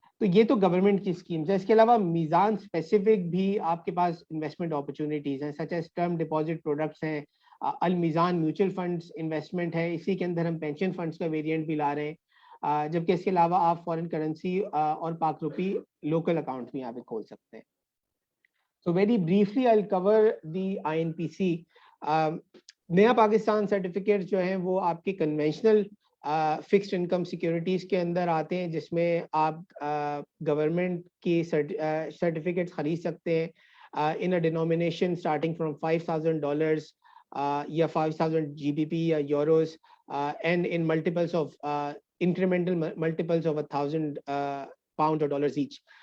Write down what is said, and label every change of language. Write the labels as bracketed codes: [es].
[ur] تو یہ تو گورنمنٹ کی اسکیمز ہے. اس کے علاوہ میزان اسپیسیفک بھی آپ کے پاس انویسٹمنٹ اپرچونیٹیز ہیں, [en] such as [ur] term deposit products ہیں, المیزان میوچل فنڈس انویسٹمنٹ ہے, اسی کے اندر ہم پینشن فنڈس کا ویریئنٹ بھی لا رہے ہیں, جبکہ اس کے علاوہ آپ فارن کرنسی اور پاک روپی لوکل اکاؤنٹ بھی یہاں پہ کھول سکتے ہیں. [en] So very briefly I'll cover the INPC. [ur] نیا پاکستان سرٹیفکیٹ جو ہیں وہ آپ کے کنونشنل فکسڈ انکم سیکیورٹیز کے اندر آتے ہیں, جس میں آپ گورنمنٹ کی سرٹیفکیٹس خرید سکتے ہیں [en] in a denomination starting from $5,000 [ur] یا 5,000 GBP یا euros [en] and in multiples of incremental multiples of 1,000 pounds or dollars each.